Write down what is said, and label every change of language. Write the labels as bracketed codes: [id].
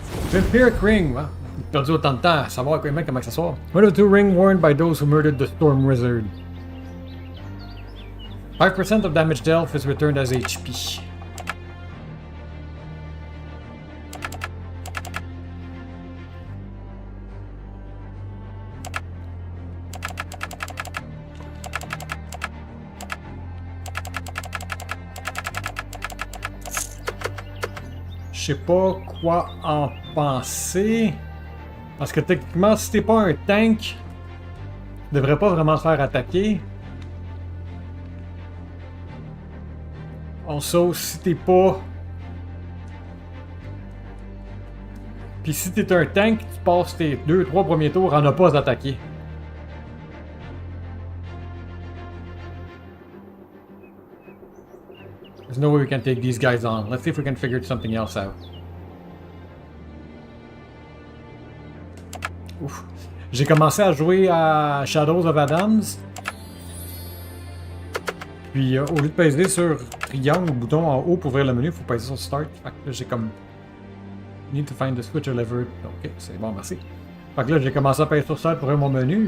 [fr] Vampiric Ring, hein? Perdu autant de temps à savoir comment ça sort. [en] One of the two ring worn by those who murdered the Storm Wizard. 5% of damage dealt is returned as HP. [fr] Je sais pas quoi en penser. Parce que techniquement, si t'es pas un tank, tu devrais pas vraiment te faire attaquer. Also, si t'es pas... Puis si t'es un tank, tu passes tes 2-3 premiers tours à ne pas attaquer. [en] There's no way we can take these guys on. Let's see if we can figure something else out. Ouf. [fr] J'ai commencé à jouer à Shadows of Adams. Puis au lieu de peser sur triangle ou bouton en haut pour ouvrir le menu, il faut peser sur Start. Fait que là j'ai comme... [en] Need to find the switch or lever. [fr] Ok, c'est bon, merci. Fait que là j'ai commencé à peser sur Start pour ouvrir mon menu.